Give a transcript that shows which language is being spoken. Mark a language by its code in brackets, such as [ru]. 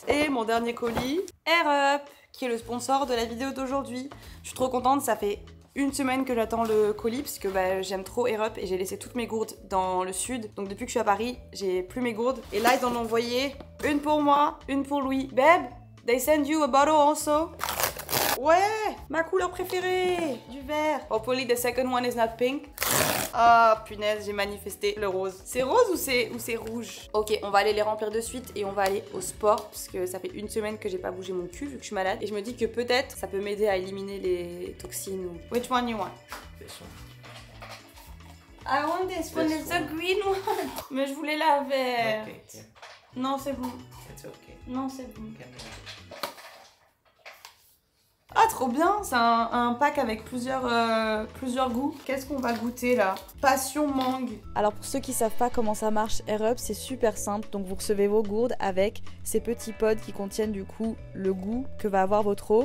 [fr] Et mon dernier colis, Air Up, qui est le sponsor de la vidéo d'aujourd'hui. Je suis trop contente, ça fait une semaine que j'attends le colis parce que j'aime trop Air Up et j'ai laissé toutes mes gourdes dans le sud. Donc depuis que je suis à Paris, j'ai plus mes gourdes. Et là, ils en ont envoyé une pour moi, une pour Louis. [en] Babe, they send you a bottle also. [fr] Ouais, ma couleur préférée, du vert. [en] Hopefully the second one is not pink. [fr] Ah punaise, j'ai manifesté le rose. C'est rose ou c'est rouge? Ok, on va aller les remplir de suite et on va aller au sport parce que ça fait une semaine que j'ai pas bougé mon cul vu que je suis malade. Et je me dis que peut-être ça peut m'aider à éliminer les toxines. [en] Which one you want? This one. I want this one, it's the green one. [fr] Mais je voulais la verte. [en] Okay, yeah. [fr] Non, c'est bon. [en] It's okay. [fr] Non, c'est bon. [en] Can we- [fr] Ah, trop bien! C'est un pack avec plusieurs goûts. Qu'est-ce qu'on va goûter là? Passion mangue. Alors pour ceux qui savent pas comment ça marche, Air Up, c'est super simple. Donc vous recevez vos gourdes avec ces petits pods qui contiennent du coup le goût que va avoir votre eau.